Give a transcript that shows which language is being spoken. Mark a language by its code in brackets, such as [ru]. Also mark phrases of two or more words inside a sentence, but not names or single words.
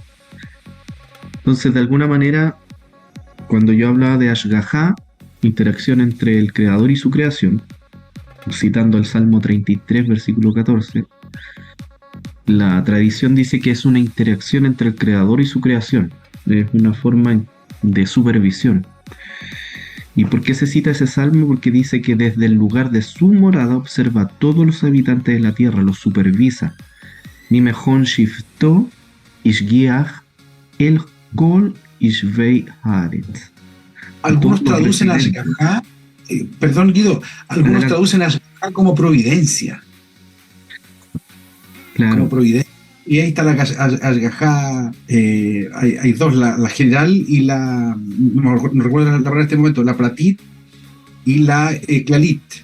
[es] Entonces, de alguna manera, cuando yo hablaba de Ashgahá, interacción entre el Creador y su creación, citando el Salmo 33, versículo 14, la tradición dice que es una interacción entre el Creador y su creación, es una forma de supervisión. ¿Y por qué se cita ese salmo? Porque dice que desde el lugar de su morada observa a todos los habitantes de la tierra, los supervisa. [he] ממכון שבתו השגיח אל כל יושבי הארץ. [es] Algunos traducen a Ashgahá, perdón Guido, algunos traducen a Ashgahá como providencia. Claro. Como providencia. Y ahí está la Ashgahá, hay dos, la general y no recuerdo la palabra en este momento, la Pratit y la Klalit.